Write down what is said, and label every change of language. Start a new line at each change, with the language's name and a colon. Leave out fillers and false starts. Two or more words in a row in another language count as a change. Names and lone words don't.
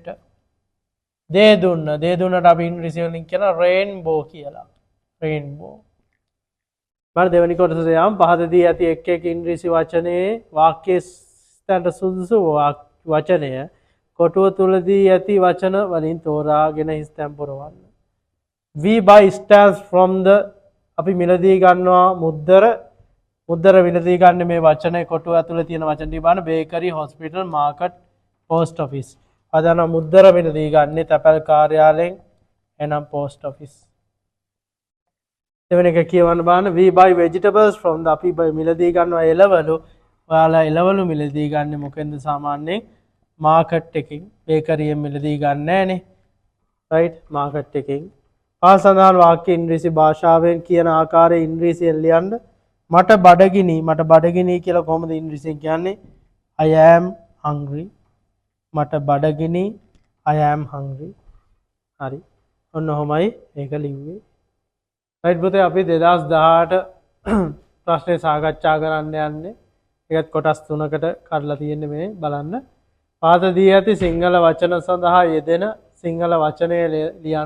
Sinhala: දේ දුන්නට අපි ඉංග්‍රීසි වලින් කියන rainbow කියලා.
English: rainbow.
Sinhala: මම දෙවෙනි කොටසට යම් පහතදී ඇති එක් එක් ඉංග්‍රීසි වචනේ වාක්‍යයට සුදුසු වචනය කොටුව තුලදී ඇති වචන වලින් තෝරාගෙන හිස්තැන් පුරවන්න.
English: we buy stands from the
Sinhala: අපි මිලදී ගන්නවා මුද්දර මිලදී ගන්න මේ වචනේ කොටුව ඇතුලේ තියෙන වචන ටික බලන්න
English: bakery hospital market post office.
Sinhala: අදන මුද්දර මිලදී ගන්නේ තැපැල් කාර්යාලයෙන් එනම්
English: post office.
Sinhala: දෙවෙනි එක කියවන්න බලන්න
English: we buy vegetables from the
Sinhala: අපි මිලදී ගන්නවා එළවලු. ඔයාලා එළවලු මිලදී ගන්න මොකෙන්ද සාමාන්‍යයෙන් මාකට් එකකින් bakery එකෙන් මිලදී ගන්න නෑනේ. right මාකට් එකකින්. පහළ සඳහන් වාක්‍ය ඉංග්‍රීසි භාෂාවෙන් කියන ආකාරයේ ඉංග්‍රීසියෙන් ලියන්න. මට බඩගිනි කියලා කොහොමද ඉංග්‍රීසියෙන් කියන්නේ?
English: I am hungry.
Sinhala: මට බඩගිනි
English: I am hungry.
Sinhala: හරි. ඔන්න ඔහොමයි ඒක ලිව්වේ. right පුතේ අපි 2018 ප්‍රශ්නේ සාකච්ඡා කරන්න යන්නේ. ඒකත් කොටස් තුනකට කඩලා තියෙන්නේ මේ බලන්න. පාත දී ඇති සිංහල වචන සඳහා යෙදෙන සිංහල වචනය ලියන්න.